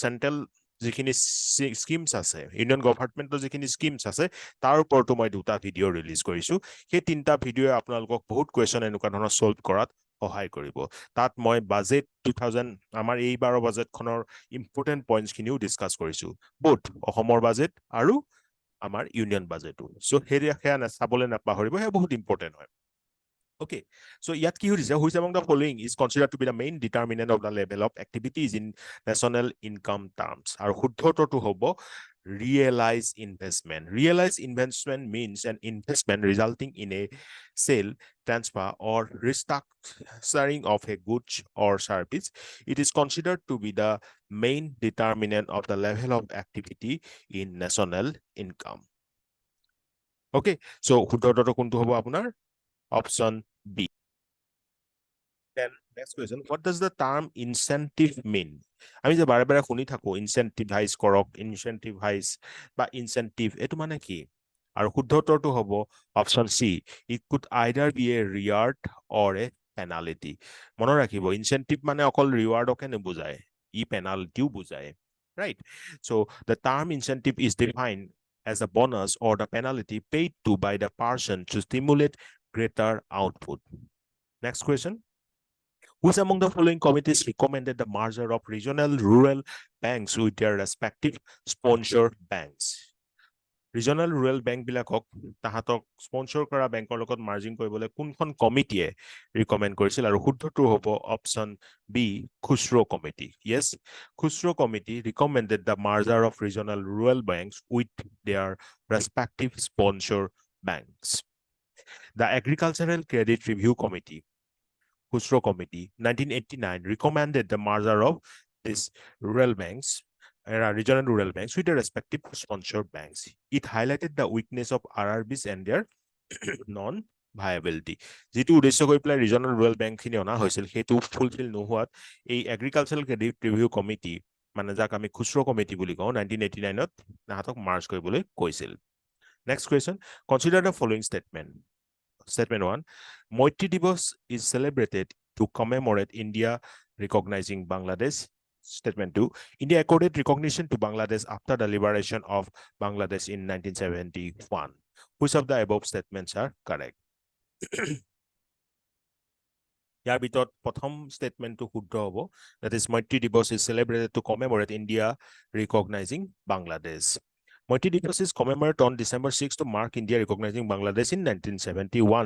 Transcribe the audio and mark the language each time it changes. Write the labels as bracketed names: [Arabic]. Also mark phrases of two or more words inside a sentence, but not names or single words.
[Assamese] চেন্ট্ৰেল যিখিনি স্কিমছ আছে ইউনিয়ন গভৰ্ণমেণ্টৰ যিখিনি স্কিমছ আছে তাৰ ওপৰতো মই দুটা ভিডিঅ' ৰিলিজ কৰিছো সেই তিনটা ভিডিঅ'য়ে আপোনালোকক বহুত কুৱেশ্চন এনেকুৱা ধৰণৰ সলভ কৰাত সহায় কৰিব তাত মই বাজেট 2000 আমাৰ এইবাৰৰ বাজেটখনৰ ইম্পৰ্টেন্ট পইণ্টছ খিনিও ডিসকাস কৰিছো both অসমৰ বাজেট আৰু আমাৰ ইউনিয়ন বাজেটো সো হেৰিয়া চাবলৈ নাপাহৰিব হে বহুত ইম্পৰ্টেন্ট [English] হয় Okay, so [Assamese] ইয়াত কি হৈছে [English] which among the following is considered to be the main determinant of the level of activities in national income terms [Assamese] আৰু শুদ্ধটোটো হ'ব [English] realized investment realized investment means an investment resulting in a sale transfer or restructuring of a goods or service it is considered to be the main determinant of the level of activity in national income Okay, so [Assamese] শুদ্ধটোটো কোনটো হ'ব আপোনাৰ [English] Option B. Then next question, what does the term incentive mean? [Assamese] আমি যে বাৰে বাৰে শুনি থাকো incentivize কৰক incentivize বা incentive এটো মানে কি আৰু শুদ্ধটোটো হ'ব [English] option C it could either be a reward or a penalty [Assamese] মনত ৰাখিব incentive মানে অকল rewardকে নুবুজায় ই penaltyও বুজায় [English] right so the term incentive is defined as a bonus or the penalty paid to by the person to stimulate greater output. Next question. Which among the following committees recommended the merger of regional rural banks with their respective sponsor banks? [Assamese] Regional rural bank বিলাকক তাহাতক স্পন্সৰ কৰা বেংকৰ লগত মাৰ্জিং কৰিবলৈ কোনখন কমিটিয়ে ৰিকমেন্ড কৰিছিল আৰু শুদ্ধটো হ'ব অপচন বি খুচৰো কমিটি [English] yes খুচৰো কমিটি recommended the merger of regional rural banks with their respective sponsor banks The Agricultural Credit Review Committee, Khusro Committee, 1989, recommended the merger of these rural banks, regional rural banks with their respective sponsor banks. It highlighted the weakness of RRBs and their non viability [Assamese] যেটো উদ্দেশ্য কৰি পেলাই ৰিজনাল ৰুৰেল বেংকখিনি অনা হৈছিল সেইটো ফুলফিল নোহোৱাত এই এগ্ৰিকালচাৰেল ক্ৰেডিট ৰিভিউ কমিটি মানে যাক আমি খুচৰ কমিটি বুলি কওঁ 1989ত তাহাঁতক মাৰ্জ কৰিবলৈ কৈছিল [English] next question consider the following statement 1 Moiti Divas is celebrated to commemorate India recognizing Bangladesh. Statement 2 India accorded recognition to Bangladesh after the liberation of Bangladesh in 1971. Which of the above statements are correct? [Assamese] ইয়াৰ ভিতৰত প্ৰথম ষ্টেটমেণ্টটো শুদ্ধ হ'ব [English] that is Moiti Divas is celebrated to commemorate India recognizing Bangladesh. Moiti Divas is commemorated on December 6 to mark India recognizing Bangladesh in 1971.